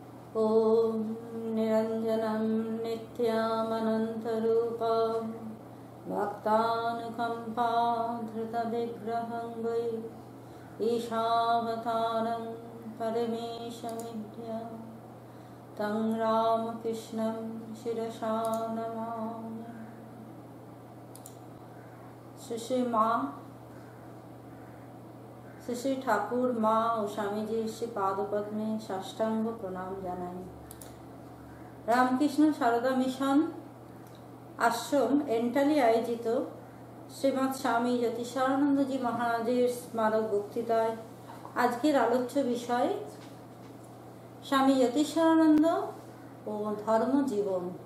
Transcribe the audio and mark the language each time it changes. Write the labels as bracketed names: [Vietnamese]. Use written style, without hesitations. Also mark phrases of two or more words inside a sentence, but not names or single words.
[Sanskrit] ॐ निरञ्जनं नित्यामनन्तरूपं भक्तानुकम्पाधृतविग्रहं वै ईशावतारं परमेशमिड्या तं रामकृष्णं शिरसा नमामि। [Bangla] শ্রী শ্রী ঠাকুর, মা ও স্বামীজির শ্রী পাদপদ্মে সাষ্টাঙ্গ প্রণাম জানাই। রামকৃষ্ণ সারদা মিশন আশ্রম এন্টালি আয়োজিত শ্রীমৎ স্বামী জ্যোতিষানন্দজি মহারাজের স্মারক বক্তৃতায় আজকের আলোচ্য বিষয় স্বামী জ্যোতিষানন্দ ও ধর্মজীবন।